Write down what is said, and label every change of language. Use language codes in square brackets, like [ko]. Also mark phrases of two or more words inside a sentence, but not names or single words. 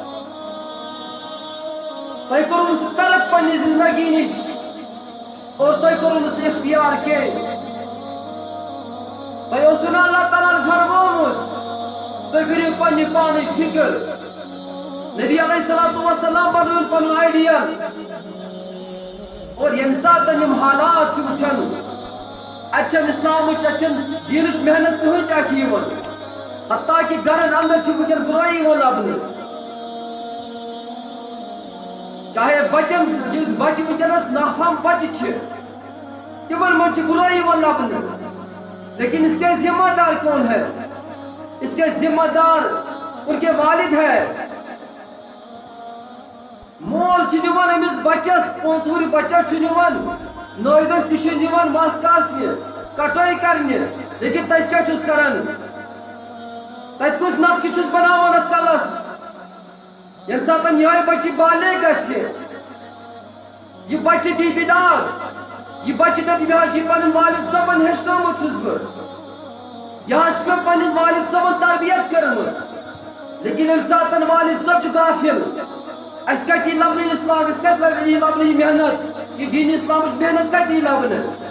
[ks] تۄہہِ کوٚروٕ سُہ ترک پننہِ زندگی نِش اور تۄہہِ کوٚروٕ نہٕ سُہ اختیار کینٛہہ تۄہہِ اوسوٕ نہٕ اللہ تعالیٰ ہن فرمومُت تُہۍ کٔرِو پننہِ پانٕچ فکر نبی [ar] علیہ الصلوۃ والسلام [ks] بنوٚوُن پنُن آیڈیل اور ییٚمہِ ساتہٕ یِم حالات چھِ وٕچھان اتہِ چھنہٕ اسلامٕچ اتہِ چھنہٕ دیٖنٕچ محنت کٕہٕنۍ تہِ اتھِ یِوان حتیٰ کہِ گرن اندر چھِ وٕنکیٚن برٲیی یِوان لبنہٕ چاہے بچن بچہِ وٕنکیٚنس نافہم بچہِ چھِ تِمن منٛز چھِ برٲیی یِوان لبنہٕ [ur] لیکن اس کے ذمہ دار کون ہے اس کے ذمہ دار ان کے والد ہے [ks] مول چھِ نِوان أمِس بچس پونٛژوٗرِ بچس چھُ نِوان نٲیدس تہِ چھُ نِوان مس کاسنہِ کٹٲے کرنہِ لیکن تتہِ کیٛاہ چھُس کران تتہِ کُس نقشہٕ چھُس بناوان اتھ کلس ییٚمہِ ساتہٕ یِہوٚے بچہِ بالغ گژھِ یہِ بچہِ دی بِداد یہِ بچہِ دپہِ مےٚ حظ چھُ پنُن والد صٲبن ہیٚچھنومُت چھُس بہٕ یہِ حظ چھُ مےٚ پنٕنۍ والد صٲبن تربیت کٔرمٕژ لیکن ییٚمہِ ساتہٕ والد صٲب چھُ غافل اسہِ کتہِ یی لبنہٕ یہِ اسلام أسۍ کتہِ یی لبنہٕ یہِ محنت یہِ دیٖنہِ اسلامٕچ محنت کتہِ یی لبنہٕ